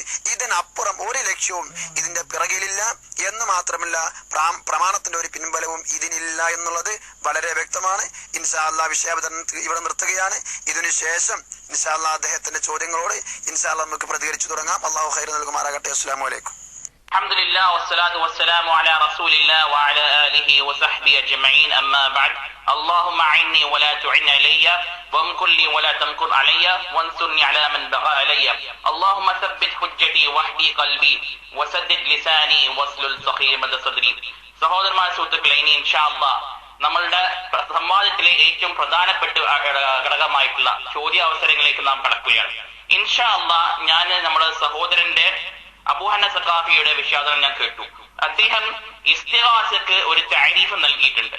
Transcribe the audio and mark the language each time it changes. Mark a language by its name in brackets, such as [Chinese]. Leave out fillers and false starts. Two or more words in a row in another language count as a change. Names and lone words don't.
[Malayalam] ഇതിനപ്പുറം ഒരു ലക്ഷ്യവും ഇതിന്റെ പിറകിലില്ല എന്ന് മാത്രമല്ല പ്രമാണത്തിന്റെ ഒരു പിൻബലവും ഇതിനില്ല എന്നുള്ളത് വളരെ വ്യക്തമാണ്. [Arabic] إن شاء الله [Malayalam] വിഷയാവതരണം ഇവിടെ നിർത്തുകയാണ്. ഇതിനുശേഷം [Arabic] إن شاء الله [Malayalam] അദ്ദേഹത്തിന്റെ ചോദ്യങ്ങളോട് [Arabic] إن شاء الله [Malayalam] നമുക്ക് പ്രതികരിച്ചു തുടങ്ങാം. അല്ലാഹു ഖൈർ നൽകുമാറാകട്ടെ. [Arabic] السلام عليكم. الحمد لله والصلاة والسلام على رسول الله وعلى آله وصحبه أجمعين. أما بعد. اللهم أعني ولا تعن علي وامكر لي ولا تمكر علي وانصرني على من بغى علي اللهم ثبت حجتي واهدي قلبي وسدد لساني واسلل سخيمة صدري. [Malayalam] സഹോദരന്മാർ സുഹൃത്തുക്കളെ, ഇനി [Arabic] إن شاء الله [Malayalam] നമ്മളുടെ സംവാദത്തിലെ ഏറ്റവും പ്രധാനപ്പെട്ട ഘടകമായിട്ടുള്ള ചോദ്യ അവസരങ്ങളിലേക്ക് നാം കടക്കുകയാണ്. [Arabic] إن شاء الله [Malayalam] ഞാൻ നമ്മുടെ സഹോദരന്റെ അബൂ ഹന്ന സഖാഫിയുടെ വിഷയാവതരണം ഞാൻ കേട്ടു. അദ്ദേഹം ഇസ്തിഗാസക്ക് ഒരു താരീഫ് നൽകിയിട്ടുണ്ട്.